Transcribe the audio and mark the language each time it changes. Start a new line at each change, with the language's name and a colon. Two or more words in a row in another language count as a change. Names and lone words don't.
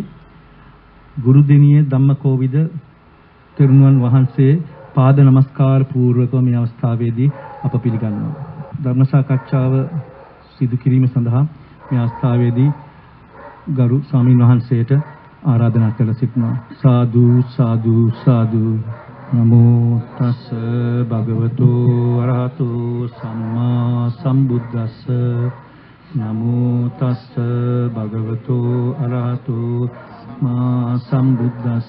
Sinhala: ගුරුදෙනියේ ධම්මකෝවිද තෙරුවන් වහන්සේ පාද නමස්කාර පූර්වක මේ අවස්ථාවේදී අප පිළිගන්නවා. ධර්ම සාකච්ඡාව සිදු කිරීම සඳහා මේ අවස්ථාවේදී ගරු ස්වාමීන් වහන්සේට ආරාධනා කළ සිටිනවා. සාදු සාදු සාදු.
Pali: නමෝ තස් භගවතු අරහතු සම්මා සම්බුද්දස්ස. නමෝ තස් භගවතු අරහතු සම්මා සම්බුද්දස්ස.